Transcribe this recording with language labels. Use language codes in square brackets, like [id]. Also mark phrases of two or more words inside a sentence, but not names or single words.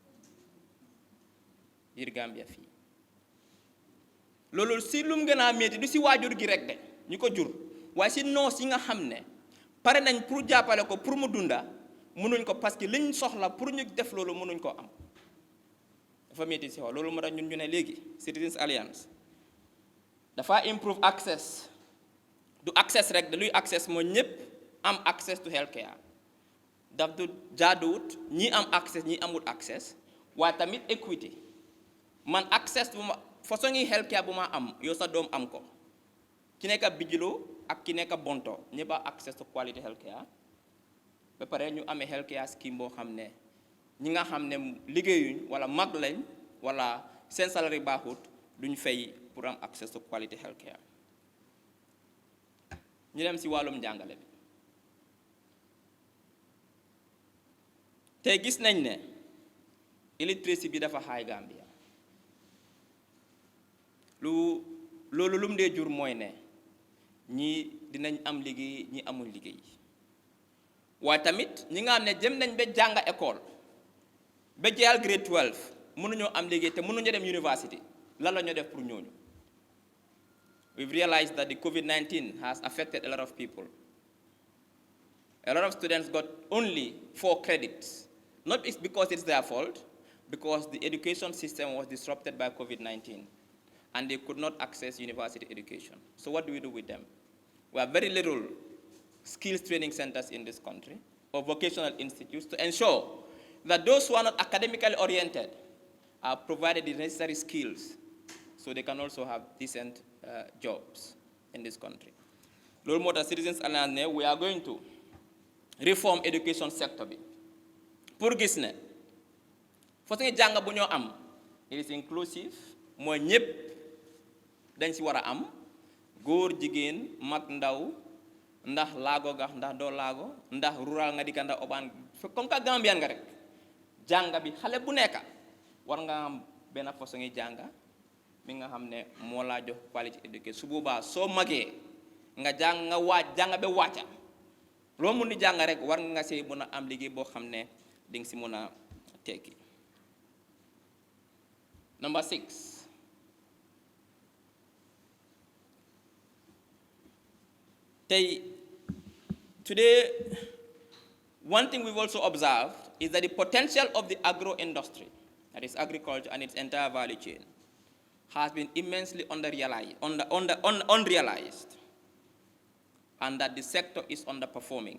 [wo] biir Gambia fii loolu si lu mu gën a métti du si waajur gi rek de ñu ko jur waaye si noos yi nga xam ne pare nañ pour jàppale ko pour mu dunda mënuñ ko parce que liñ soxla pour ñu def loolu mënuñ koo am dafa métti si xaw loolu moo tax ñun ñu ne léegi Citizens Alliance dafa [en] improve access [wo] du access rek de luy access mooy ñëpp am [en] access to healthcare [wo] daf du jaaduwut ñi am access ñi amul access waaye tamit equity man access bu ma façon yi healthcare bu ma am yow sa doom am ko ki nekk Bijilo ak ki nekk Bonto ñëpp a [en] access to quality healthcare [wo] ba pare ñu amee [en] healthcare scheme [wo] boo xam ne ñi nga xam ne liggéeyuñ wala mag lañ wala seen salary baaxut duñ fay pour am [en] access to quality healthcare [wo] ñu dem si wàllum njàngale bi te gis nañ ne illiteracy bi dafa high Gambia loolu lu mu dee jur mooy ne ñii dinañ am liggéey ñi amul liggéey waaye tamit ñi nga xam ne jëm nañ ba jàng école ba jeexal grade 12 mënuñoo am liggéey te mënuñu dem university lan la ñoo def pour ñooñu. [en] We've realized that the COVID-19 has affected a lot of people. A lot of students got only 4 credits. Not because it's their fault, because the education system was disrupted by COVID-19 and they could not access university education. So what do we do with them? We have very little skills training centers in this country or vocational institutes to ensure that those who are not academically oriented are provided the necessary skills so they can also have decent jobs in this country. Lord Mota Citizens Alliance, we are going to reform education sector. [wo] Pour gis ne façon jàng bu ñoo am [en] it is inclusive [wo] mooy ñëpp dañ si war a am góor jigéen mag ndaw ndax laago ga ndax doo laago ndax rural nga di ka ndax obaan [fr] comme que [wo] Gambian nga rek jàng bi xale bu nekk war nga am benn façon jàng mi nga xam ne moo laa jox [en] quality education [wo] su boobaa soo magee nga jàng nga jàng ba wàcca loo mun di jàng rek war nga see mën a am liggéey boo xam ne di nga si mën a Turkey. [en] Number 6. Today, one thing we've also observed is that the potential of the agro-industry, that is agriculture and its entire value chain, has been immensely unrealized, and that the sector is underperforming.